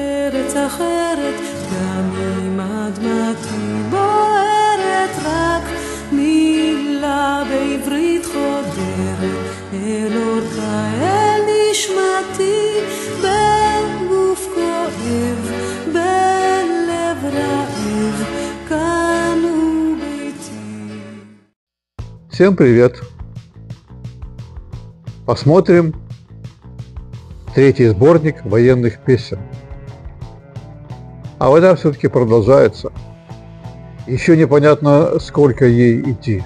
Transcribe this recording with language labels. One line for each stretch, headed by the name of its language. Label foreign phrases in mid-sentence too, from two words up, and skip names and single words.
Hebrew: בארץ אחרת, גם אם אדמתי בוערת, רק מילה בעברית חודרת אל אורכה, אל נשמתי, בגוף כואב, בלב רעב, כאן הוא ביתי.
Russian: Всем привет! Посмотрим третий сборник военных песен. А война все-таки продолжается. Еще непонятно, сколько ей идти.